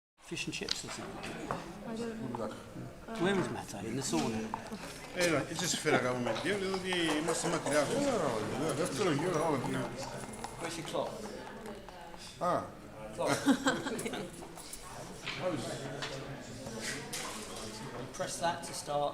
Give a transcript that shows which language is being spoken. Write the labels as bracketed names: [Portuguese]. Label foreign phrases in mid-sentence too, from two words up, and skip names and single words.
[English] Fish and chips or something. Where is Matt? In the sauna. [Greek] Έτσι σε φέρα κάνουμε δύο, διότι είμαστε μακριά. Δεύτερο γύρο, [English] Where's your clock? Α, Press that to start.